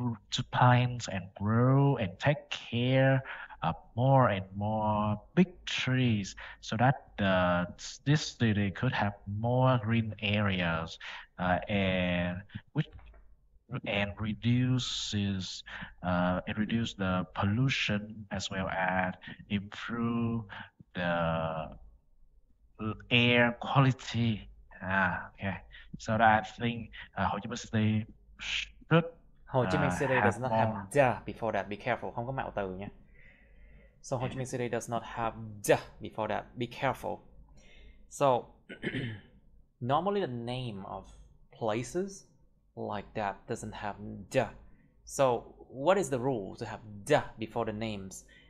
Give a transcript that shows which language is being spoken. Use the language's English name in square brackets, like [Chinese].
[English] to plant and grow and take care of more and more big trees, so that this city could have more green areas, and which and reduce the pollution, as well as improve the air quality. Okay. So that I think Ho Chi Minh City should Ho Chi Minh City have does not have more. the before that. Be careful, [Vietnamese] không có mạo từ nha. [English] So Ho Chi Minh City does not have the before that. Be careful. So normally the name of places like that doesn't have the. So what is the rule to have the before the names?